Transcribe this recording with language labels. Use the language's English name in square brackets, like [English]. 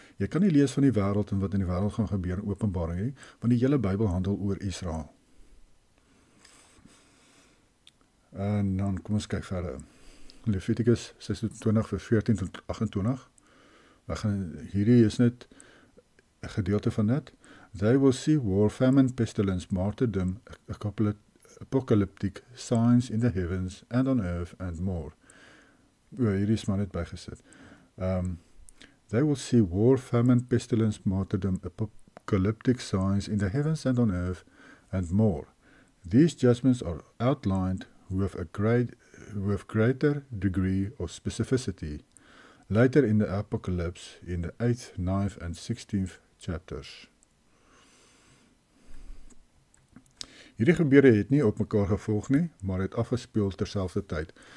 [Afrikaans] Jy kan nie lees van die wêreld en wat in die wêreld gaan gebeur in Openbaring nie, want die hele Bybel handel oor Israel. En dan kom ons kyk verder. Leviticus 26 vers 14 tot 28. Hierdie is net 'n gedeelte van dit. [English] They will see war, famine, pestilence, martyrdom, apocalyptic signs in the heavens and on earth and more. [Afrikaans] Hierdie is maar net bygesit. [English] They will see war, famine, pestilence, martyrdom, apocalyptic signs in the heavens and on earth and more. These judgments are outlined with greater degree of specificity later in the Apocalypse in the 8th, 9th and 16th chapters. [Afrikaans] Hierdie gebeure het nie op mekaar gevolg nie, maar het afgespeel terselfdertyd.